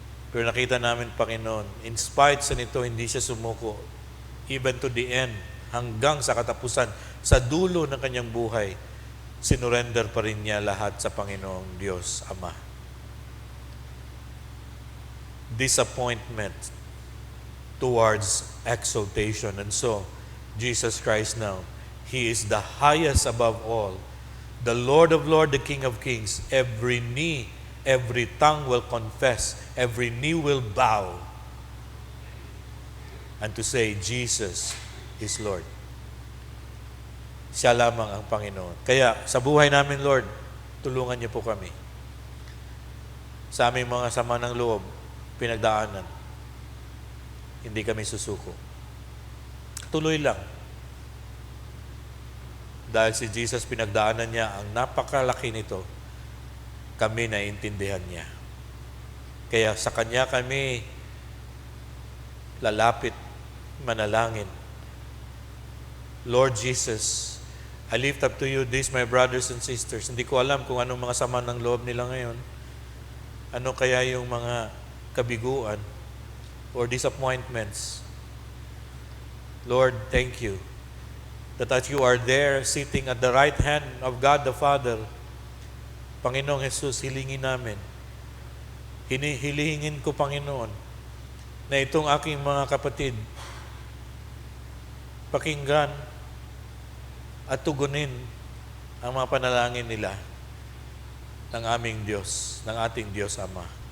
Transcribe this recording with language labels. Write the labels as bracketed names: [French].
[Filipino] Pero nakita namin, Panginoon, [English] in spite [Filipino] sa nito, hindi siya sumuko [English] even to the end, [Filipino] hanggang sa katapusan, sa dulo ng kanyang buhay, sinurrender pa rin niya lahat sa Panginoong Diyos Ama. [English] Disappointment towards exaltation. And so, Jesus Christ now, He is the highest above all, the Lord of Lords, the King of Kings. Every knee, every tongue will confess, every knee will bow, and to say, Jesus is Lord. [Filipino] Siya lamang ang Panginoon. Kaya sa buhay namin, Lord, tulungan niyo po kami. Sa aming mga sama ng loob, pinagdaanan, hindi kami susuko. Tuloy lang. Dahil si Jesus, pinagdaanan niya ang napakalaki nito, kami naiintindihan niya. Kaya sa Kanya kami lalapit, manalangin. [English] Lord Jesus, I lift up to you these my brothers and sisters. [Filipino] Hindi ko alam kung anong mga sama ng loob nila ngayon. Ano kaya yung mga kabiguan or disappointments. [English] Lord, thank you that you are there sitting at the right hand of God the Father. [Filipino] Panginoong Jesus, hilingin namin. Hilingin ko, Panginoon, na itong aking mga kapatid, pakinggan at tugunin ang mga panalangin nila ng aming Diyos, ng ating Diyos Ama.